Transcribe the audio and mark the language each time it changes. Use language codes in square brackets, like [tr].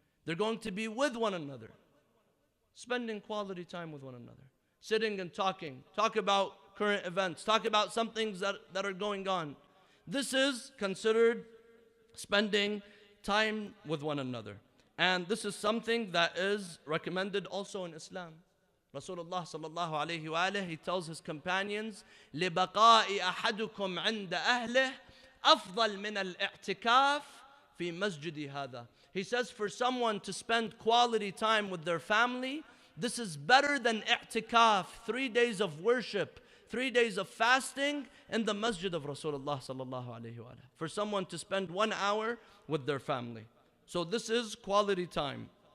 [en] They're going to be with one another, spending quality time with one another, sitting and talking, talk about current events, talk about some things that are going on. This is considered spending time with one another. And this is something that is recommended also in Islam. Rasulullah sallallahu alayhi wa alayhi, he tells his companions, [ar] لِبَقَاءِ أَحَدُكُمْ عِنْدَ أَهْلِهِ أَفْضَلْ مِنَ الْإِعْتِكَافِ فِي مَسْجِدِ هَذَا. [en] He says for someone to spend quality time with their family, this is better than i'tikaf, 3 days of worship, 3 days of fasting in the masjid of Rasulullah sallallahu alayhi wa alayhi. For someone to spend 1 hour with their family. So this is quality time.